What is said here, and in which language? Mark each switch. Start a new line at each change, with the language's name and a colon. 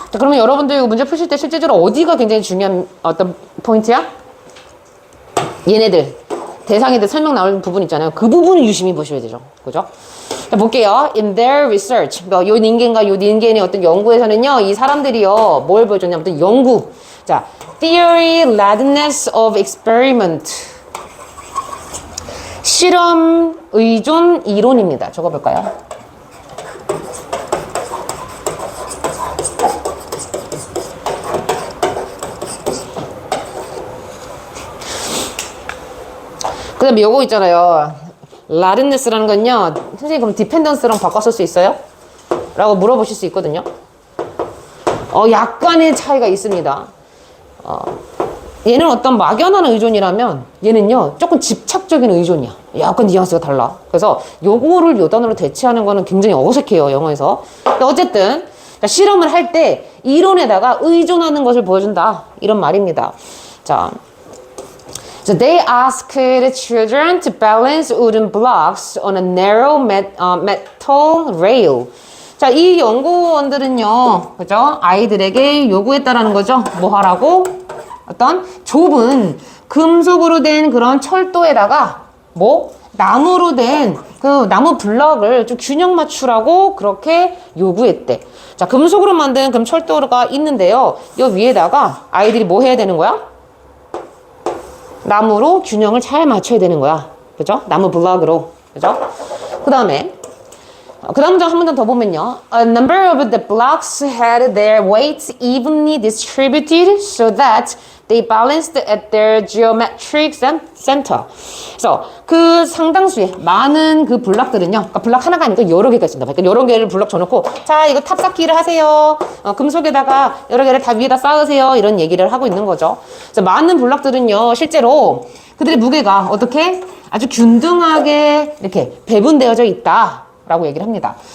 Korean: 자, 그러면 여러분들 이거 문제 푸실 때 실제적으로 어디가 굉장히 중요한 어떤 포인트야? 얘네들 대상에들 설명 나올 부분 있잖아요. 그 부분을 유심히 보셔야 되죠. 그죠? 자, 볼게요.
English: In their research,
Korean: 요 닌겐과 요 닌겐의 어떤 연구에서는요, 이 사람들이요, 뭘 보여줬냐면 어떤 연구.
English: 자, theory readiness of experiment.
Korean: 실험 의존 이론입니다. 적어볼까요? 그 다음에 요거 있잖아요. 라든네스라는 건요. 선생님 그럼 디펜던스랑 바꿨을 수 있어요? 라고 물어보실 수 있거든요. 약간의 차이가 있습니다. 얘는 어떤 막연한 의존이라면 얘는요. 조금 집착적인 의존이야. 약간 뉘앙스가 달라. 그래서 요거를 요 단어로 대체하는 거는 굉장히 어색해요. 영어에서. 어쨌든 실험을 할 때 이론에다가 의존하는 것을 보여준다. 이런 말입니다. 자.
English: So they asked the children to balance wooden blocks on a narrow metal rail.
Korean: 자, 이 연구원들은요, 그죠? 아이들에게 요구했다라는 거죠. 뭐 하라고? 어떤 좁은 금속으로 된 그런 철도에다가 뭐 나무로 된 그 나무 블럭을 좀 균형 맞추라고 그렇게 요구했대. 자, 금속으로 만든 그럼 철도가 있는데요. 요 위에다가 아이들이 뭐 해야 되는 거야? 나무로 균형을 잘 맞춰야 되는 거야. 그죠? 나무 블럭으로. 그죠? 그 다음에 그 다음 장 한 문장 더 보면요.
English: A number of the blocks had their weights evenly distributed so that they balanced at their geometric center.
Korean: 그래서 그 상당수의 많은 그 블럭들은요. 그러니까 블럭 하나가 아니고 여러 개가 있습니다. 그러니까 여러 개를 블럭 줘놓고 자 이거 탑쌓기를 하세요. 금속에다가 여러 개를 다 위에다 쌓으세요. 이런 얘기를 하고 있는 거죠. 그래서 많은 블럭들은요. 실제로 그들의 무게가 어떻게 아주 균등하게 이렇게 배분되어져 있다. 라고 얘기를 합니다.